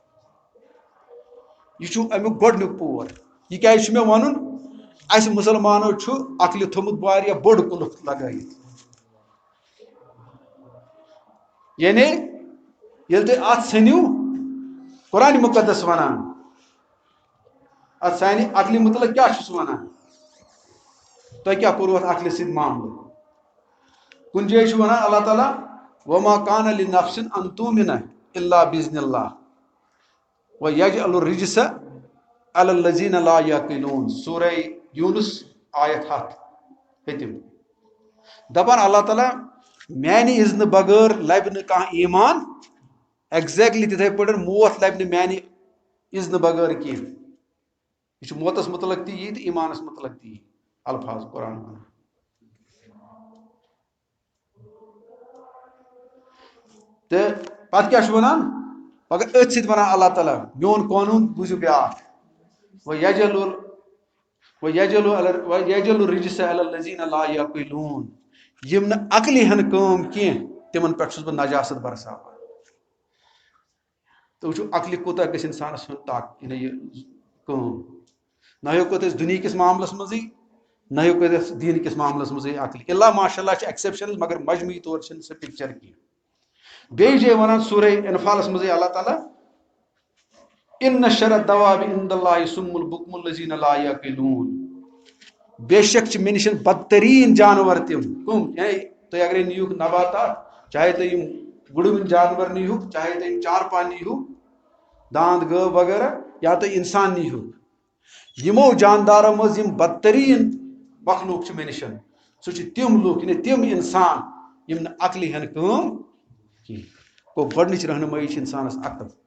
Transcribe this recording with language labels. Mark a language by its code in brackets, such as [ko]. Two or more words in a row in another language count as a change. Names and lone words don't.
[ks] یہِ چھُ امیُک گۄڈنیُک پور یہِ کیازِ چھُ مےٚ ونُن اَسہِ مُسلمانو چھُ عقلہِ تھوٚمُت واریاہ بوٚڑ قُلف لگٲیِتھ یعنی ییٚلہِ تُہۍ اتھ ژھٕنِو قرآنِ مُقدس ونان اتھ سانہِ عقلہِ متعلق کیاہ چھُس ونان تۄہہِ کیاہ کوٚروٕ اتھ عقلہِ سۭتۍ معاملہٕ کُنہِ جایہِ چھُ ونان اللہ تعالیٰ [ar] وما کان لنفس ان تؤمن الا باذن اللہ ویجعل الرجس علی الذین لا یعقلون [ks] سورہ یونس آیت 7 دپان اللہ تعالیٰ میانہِ اذنہٕ بغٲر لبہِ نہٕ کانٛہہ ایمان ایگزیکٹلی تِتھے پٲٹھۍ موت لبہِ نہٕ میانہِ اذنہٕ بغٲر کینٛہہ یہ چھُ موتس متعلق تہِ یی تہٕ ایمانس متعلق تہِ یی الفاظ قرآن ونان تہٕ پتہٕ کیاہ چھُ ونان مگر أتھۍ سۭتۍ ونان اللہ تعالیٰ میون قونوٗن بوٗزِو بیٛاکھ [ar] وَیَجَلُ الرِّجْسَ عَلَى الَّذِينَ لَا یَعْقِلُونَ [ks] یِم نہٕ عقلہِ ہن کٲم کینٛہہ تِمن پٮ۪ٹھ چھُس بہٕ نجاست برساوان تو وچھو عقل کوتاہ گژھِ انسانس ہُنٛد طاقت یہ کٲم نہ ہیوٚکھ أسۍ دُنیا کِس معاملس منٛزٕے نہ ہیوٚکھ أسۍ دیٖن کِس معاملس منٛزٕے عقل اللہ [ar] ماشاء اللہ [ks] چھِ ایکسیپشنل مگر مجموعی طور چھِنہٕ سۄ پکچر کینٛہہ بیٚیہِ جایہِ وَنان سورہ انفالس منٛزٕے اللہ تعالیٰ [ar] ان شر الدواب عند اللہ صم البکم الذین لا یعقلون [ks] بے شک چھِ مےٚ نِش بدتریٖن جانور تِم کٕم یعنی تُہۍ اگرے نِیِوُکھ نباتات چاہے تُہۍ یِم وٕڑوٕنۍ جانور نیٖہُکھ چاہے تُہۍ یِم چارپا نیٖہُکھ داند گٲو وغیرہ یا تُہۍ انسان نیٖہُکھ یِمو جاندارو منٛز یِم بدتریٖن مخلوق چھِ مےٚ نِش سُہ چھِ تِم لُکھ یعنی تِم انسان یِم نہٕ عقلہِ ہن کٲم کینٛہہ گوٚو گۄڈنِچ رہنمٲیی چھِ انسانس عقل